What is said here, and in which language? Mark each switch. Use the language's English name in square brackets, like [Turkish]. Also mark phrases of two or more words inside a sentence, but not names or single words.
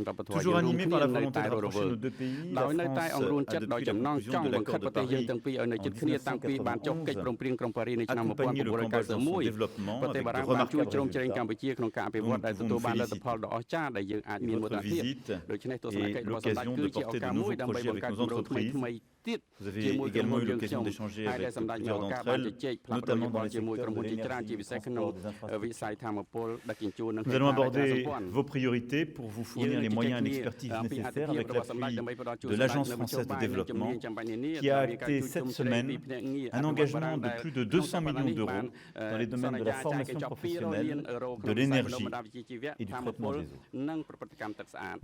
[Khmer] វប្បធម៌យើងរួមគ្នានៅតែរស់រវើកដោយនៅតែអង្រួនចិត្តដោយចំណងចង់បង្ខិតប្រទេសយើងទាំងពីរឲ្យនៅជិតគ្នាតាំងពីបានចុះកិច្ចព្រមព្រៀងក្រុងប៉ារីសនៅឆ្នាំ1991ប្រទេសបារាំងបានជួយជ្រោមជ្រែងកម្ពុជាក្នុងការអភិវឌ្ឍដែលទទួលបានលទ្ធផលដ៏អស្ចារ្យដែលយើងអាចមានមោទនភាពដូច្នេះទស្សនកិច្ចរបស់សម្ដេចគឺជាឱកាសមួយដើម្បីបង្កើតគម្រោងថ្មីៗទៀតជាមួយក្រុមហ៊ុនយើងខ្ញុំហើយដែលសម្ដេចមានឱកាសបានជជែកផ្លាស់ប្ដូរយោបល់ជាមួយក្រុមហ៊ុនជាច្រើនជាពិសេសក្នុងវិស័យធម្មពលដឹកជញ្ជូននិង [French] Nous allons aborder vos priorités pour vous fournir les moyens et l'expertise nécessaires avec l'appui de l'Agence française de développement qui a acté cette semaine un engagement de plus de 200 millions d'euros dans les domaines de la formation professionnelle, de l'énergie et du traitement des eaux.